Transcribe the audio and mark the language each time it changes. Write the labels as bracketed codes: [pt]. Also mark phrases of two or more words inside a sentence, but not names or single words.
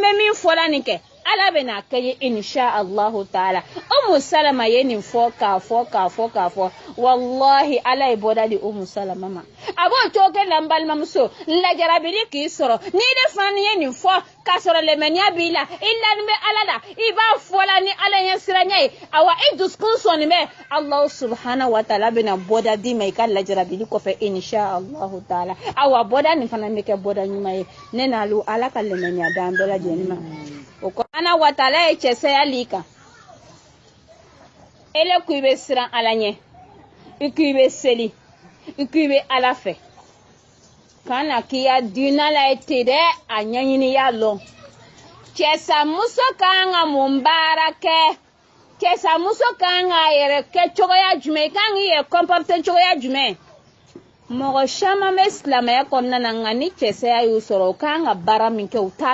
[bm] bɛ min fɔla nin kɛ Ala bɛ n'a kɛ ye [ar] إن شاء الله تعالى [bm] Umu Salama ye nin fɔ k'a fɔ wallahi Ala ye bɔda di Umu Salama ma a b'o cogo kɛ la n balimamuso lajarabili k'i sɔrɔ n'i de fana ye nin fɔ k'a sɔrɔ lɛmɛniya b'i la i lanin bɛ Ala la i b'a fɔla ni Ala ɲɛ siranya ye awa i dusukun sɔnni bɛ [ar] الله سبحانه وتعالى [bm] bɛna bɔda d'i ma i ka lajarabili kɔfɛ [ar] إن شاء الله تعالى [bm] awa bɔda nin fana bɛ kɛ bɔda ɲuman ye ne n'alu Ala ka lɛmɛniya d'an bɛɛ lajɛlen ma o ko ana watala ye cɛsaya li kan ele ku i bɛ siran Ala ɲɛ i ku i bɛ seli i ku i bɛ Ala fɛ kana k'i ya diinɛ la ye ten dɛ a ɲɛɲini y'a lɔn cɛsamuso kan ka mun baara kɛ cɛsamuso kan k'a yɛrɛ kɛ cogoya jumɛn i kan k'i yɛrɛ comporter cogoya jumɛn mɔgɔ caman bɛ silamɛya kɔnɔna na nka ni cɛsaya y'u sɔrɔ u kan ka baara min kɛ u t'a